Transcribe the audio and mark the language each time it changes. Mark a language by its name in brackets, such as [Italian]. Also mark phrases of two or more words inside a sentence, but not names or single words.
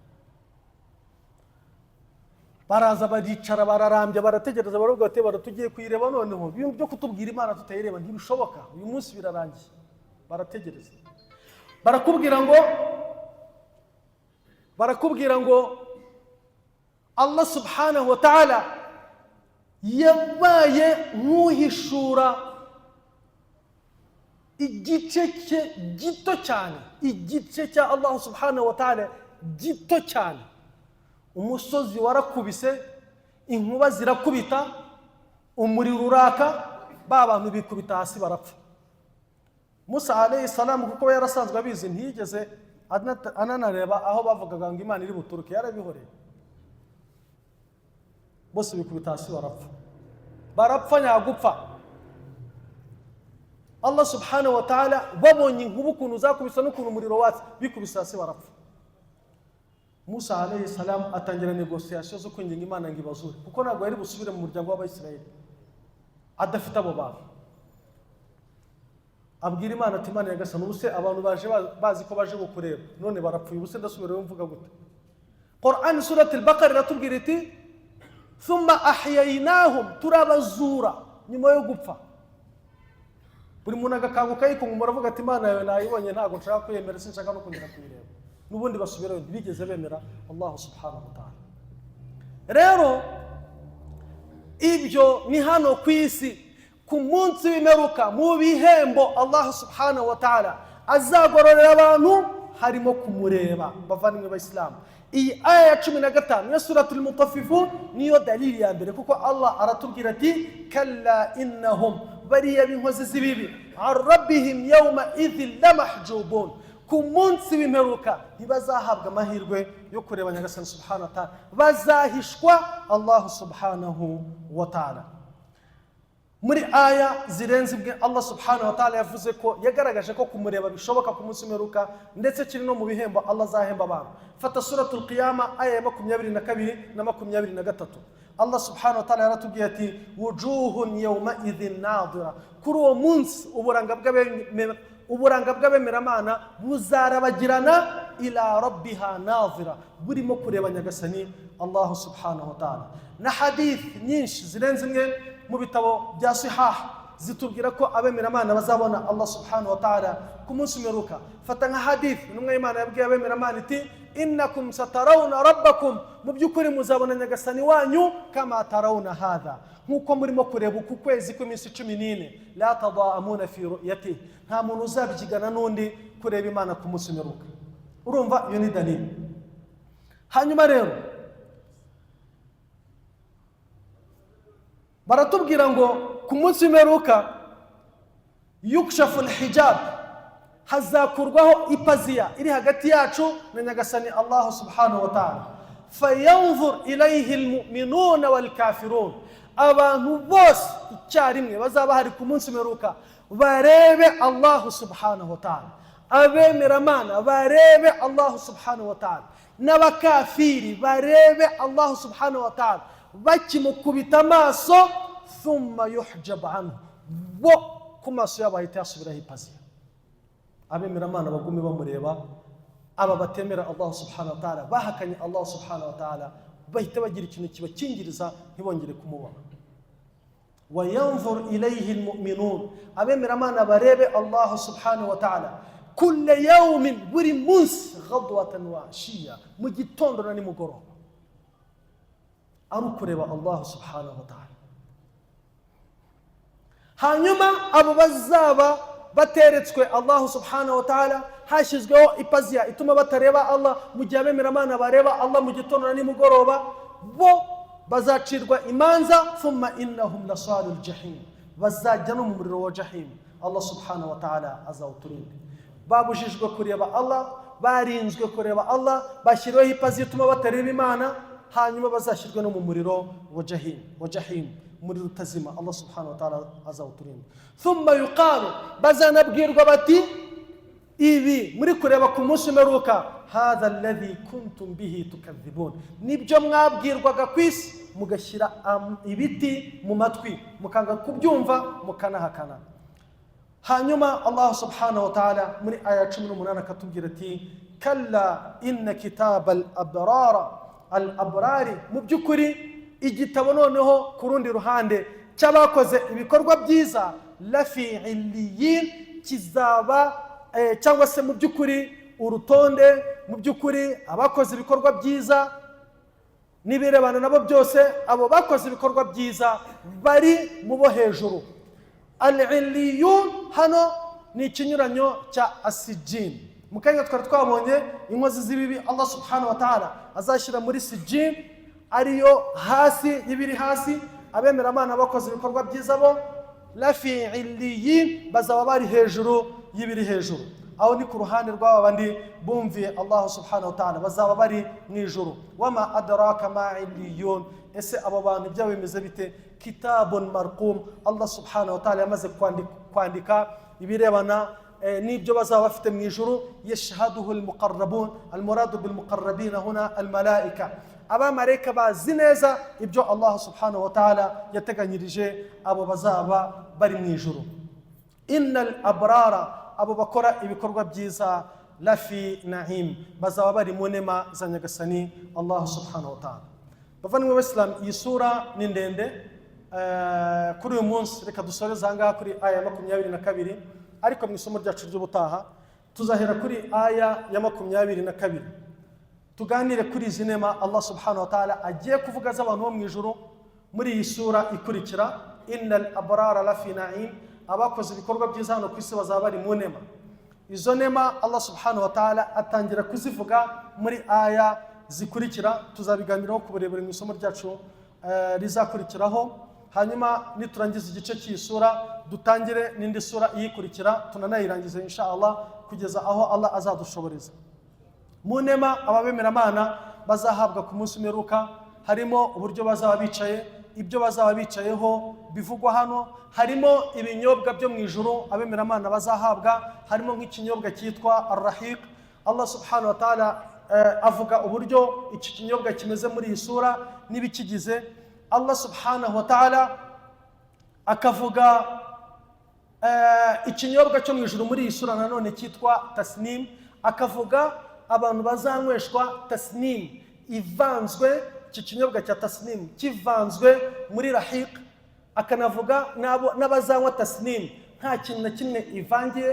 [Kinyarwanda] Baraza baricara bararambye barategereza, baravuga bati baratugiye kuyireba noneho, ibintu byo kutubwira Imana tutayireba ntibishoboka, uyu munsi birarangiye. Barategereza, barakubwira ngo [Arabic] الله سبحانه وتعالى [Kinyarwanda] yabaye nk'uhishura igice cye gito cyane, igice cya [Arabic] الله سبحانه وتعالى [Kinyarwanda] gito cyane. Umusozi warakubise, inkuba zirakubita, umuriro uraka, ba bantu bikubita hasi barapfa. Musa [Arabic] عليه السلام [Kinyarwanda] kuko yarasanzwe abizi, ntiyigeze ananareba aho bavugaga ngo Imana iri buturuke, yarabihoreye. Bose bikubita hasi barapfa nyagupfa. [Arabic] الله سبحانه وتعالى [Kinyarwanda] babonye inkuba ukuntu zakubisa n'ukuntu umuriro watse, bikubise hasi barapfa. Musa [Arabic] عليه السلام [Kinyarwanda] atangira negosiyasiyo zo kwinginga Imana ngo ibazure, kuko ntabwo yari busubire mu muryango w'Abayisiraheli adafite abo bantu. Abwira Imana ati Imana yagasana, ubuse abantu baje bazi ko baje gukureba none barapfuye, ubuse ndasubira mvuga gute? Qur'an surat al-Baqara iratubwira iti [Arabic] ثم أحييناهم, [Kinyarwanda] turabazura nyuma yo gupfa. Buri muntu agakanguka yikunga, muravuga ati Imana yawe nayibonye ntabwo nshaka kuyemera, sinshaka no kongera kuyireba. Nubundi basubirayo ntibigeze bemera [Arabic] الله سبحانه وتعالى. [Kinyarwanda] Rero ibyo ni hano ku isi. ku munsi w'imperuka mu bihembo [Arabic] الله سبحانه وتعالى [Kinyarwanda] azagororera abantu harimo kumureba. Bavandimwe b'Islam, iyi aya ya 15 ya suratul Mutaffifun niyo dalili ya mbere, kuko Allah aratubwira ati [Arabic] كلا إنهم [Kinyarwanda] bariya b'inkozi z'ibibi [Arabic] عن ربهم يومئذ لمحجوبون, [Kinyarwanda] ku munsi w'imperuka ntibazahabwa amahirwe yo kureba Nyagasani [Arabic] سبحانه وتعالى, [Kinyarwanda] bazahishwa [Arabic] الله سبحانه وتعالى. [Kinyarwanda] Muri aya zirenze ibwe [Arabic] الله سبحانه وتعالى [Kinyarwanda] yavuze ko yagaragaje ko kumureba bishoboka ku munsi w'imperuka, ndetse kiri no mu bihembo Allah azahemba abantu. Fata suratul Qiyama aya ya 22 na 23. [Arabic] الله سبحانه وتعالى [Kinyarwanda] yaratubwiye ati [Arabic] وجوه يومئذ ناضرة, [Kinyarwanda] kuri uwo munsi uburanga bw'abemeramana buzarabagirana [Arabic] إلى ربها ناظرة, [Kinyarwanda] burimo kureba Nyagasani [Arabic] الله سبحانه وتعالى. [Kinyarwanda] Na hadith nyinshi zirenze imwe mu bitabo bya sihah zitubwira ko abemeramana bazabona [Arabic] الله سبحانه وتعالى [Kinyarwanda] ku munsi w'imperuka. Fata nka hadith n'umwe Imana yabwiye abemeramana iti [Arabic] إنكم سترون ربكم, [Kinyarwanda] mu by'ukuri muzabona Nyagasani wanyu [Arabic] كما ترون هذا, [Kinyarwanda] nkuko murimo kureba uku kwezi kw'iminsi 14, [Arabic] لا تضامون في رؤيته, [Kinyarwanda] nta muntu uzabyigana n'undi kureba Imana ku munsi w'imperuka. Urumva iyo ni dalili. Hanyuma rero baratubwira ngo ku munsi w'imperuka [Arabic] يكشف الحجاب, [Kinyarwanda] hazakurwaho ipaziya iri hagati yacu na Nyagasani [Arabic] الله سبحانه وتعالى. فينظر إليه المؤمنون والكافرون, [Kinyarwanda] abantu bose icyarimwe bazaba hari ku munsi w'imperuka barebe [Arabic] الله سبحانه وتعالى, [Kinyarwanda] abemeramana barebe [Arabic] الله سبحانه وتعالى, [Kinyarwanda] n'abakafiri barebe [Arabic] الله سبحانه وتعالى, [Kinyarwanda] bakimukubita amaso [Arabic] ثم يحجب عنه, [Kinyarwanda] bo ku maso yabo ahita yasubiraho ipaziya. Abemeramana bagume bamureba, aba batemera [Arabic] الله سبحانه وتعالى, [Kinyarwanda] bahakanye [Arabic] الله سبحانه وتعالى, [Kinyarwanda] bahita bagira ikintu kibakingiriza ntibongere kumubona. [Arabic] وينظر إليه المؤمنون, [Kinyarwanda] abemeramana barebe [Arabic] الله سبحانه وتعالى كل يوم, [Kinyarwanda] buri munsi, [Arabic] غدوة وعشيا, [Kinyarwanda] mu gitondo na nimugoroba, ari kureba [Arabic] الله سبحانه وتعالى. [Kinyarwanda] Hanyuma abo bazaba bateretswe [Arabic] الله سبحانه وتعالى, [Kinyarwanda] hashizweho ipaziya ituma batareba Allah, mu gihe abemeramana bareba Allah mu gitondo na nimugoroba, bo bazacirwa imanza [Arabic] ثم إنهم لصالو الجحيم, [Kinyarwanda] bazajya no mu muriro wa jahim. [Arabic] الله سبحانه وتعالى [Kinyarwanda] azawuturinde. Babujijwe kureba Allah, barinzwe kureba Allah, bashyiriweho ipaziya ituma batareba Imana, hanyuma bazashyirwe no mu muriro wa jahim, umuriro utazima. [Arabic] الله سبحانه وتعالى [Kinyarwanda] azawuturinde. [Arabic] ثم يقال, [Kinyarwanda] bazanabwirwa bati ibi muri kureba ku munsi w'imperuka, [Arabic] هذا الذي كنتم به تكذبون, [Kinyarwanda] nibyo mwabwirwaga ku isi mugashyira ibiti mu matwi mukanga kubyumva mukanahakana. Hanyuma [Arabic] الله سبحانه وتعالى [Kinyarwanda] muri aya 18 akatubwira ati [Arabic] كلا إن كتاب الأبرار, [Kinyarwanda] mu by'ukuri igitabo noneho ku rundi ruhande cy'abakoze ibikorwa byiza, [Arabic] لفي عليين, [Kinyarwanda] kizaba cyangwa se mu by'ukuri urutonde, mu by'ukuri abakoze ibikorwa byiza nibirebana nabo byose, abo bakoze ibikorwa byiza bari mu bo hejuru. Al-illiyun hano ni ikinyuranyo cya asijin. Mukanya twari twabonye inkozi z'ibibi [Arabic] الله سبحانه وتعالى [Kinyarwanda] azashyira muri sijin, ariyo hasi y'ibiri hasi. Abemeramana bakoze ibikorwa byiza bo [Arabic] لفي عليين, [Kinyarwanda] bazaba bari hejuru y'ibiri hejuru. Aho ni ku ruhande rw'aba bandi bumviye [Arabic] الله سبحانه وتعالى, [Kinyarwanda] bazaba bari mu ijuru. [Arabic] وما أدراك ما عليون, [Kinyarwanda] ese abo bantu byabo bimeze bite? [Arabic] كتاب مرقوم, الله سبحانه وتعالى [Kinyarwanda] yamaze kwandika ibirebana n'ibyo bazaba bafite mu ijuru. [Arabic] يشهده المقربون المراد بالمقربين هنا الملائكة, [Kinyarwanda] abamarayika bazi neza ibyo [Arabic] الله سبحانه وتعالى [Kinyarwanda] yateganyirije abo bazaba bari mu ijuru. [Arabic] إن الأبرار, [Kinyarwanda] abo bakora ibikorwa byiza, [Arabic] لفي نعيم, [Kinyarwanda] bazaba bari mu nema za Nyagasani [Arabic] الله سبحانه وتعالى. [Kinyarwanda] Bavandimwe b'Islam, iyi sura ni ndende. Kuri uyu munsi reka dusoreze ahangaha kuri aya ya 22, ariko mu isomo ryacu ry'ubutaha tuzahera kuri aya ya 22, tuganire kuri izi nema [Arabic] الله سبحانه وتعالى [Kinyarwanda] agiye kuvuga z'abantu bo mu ijuru muri iyi sura ikurikira. [Arabic] إن الأبرار لفي نعيم, [Kinyarwanda] abakoze ibikorwa byiza hano ku isi bazaba bari mu nema. Izo nema [Arabic] الله سبحانه وتعالى [Kinyarwanda] atangira kuzivuga muri aya zikurikira, tuzabiganiraho ku burebure mu isomo ryacu rizakurikiraho. Hanyuma niturangiza igice cy'isura dutangire n'indi sura iyikurikira, tunanayirangize inshallah kugeza aho Allah azadushoboreza. Mu nema ababemeramana bazahabwa ku munsi w'imperuka harimo uburyo bazaba bicaye, ibyo bazaba bicayeho bivugwa hano, harimo ibinyobwa byo mu ijuru abemeramana bazahabwa, harimo nk'ikinyobwa cyitwa ar-rahiq. [Arabic] الله سبحانه وتعالى [Kinyarwanda] avuga uburyo iki kinyobwa kimeze muri iyi sura n'ibikigize. [Arabic] الله سبحانه وتعالى [Kinyarwanda] akavuga ikinyobwa cyo mu ijuru muri iyi sura nanone cyitwa tasnim, akavuga abantu bazanyweshwa tasnim ivanzwe, iki kinyobwa cya tasnim kivanzwe muri rahiq, akanavuga n'abazanywa tasnim nta kintu na kimwe ivangiye.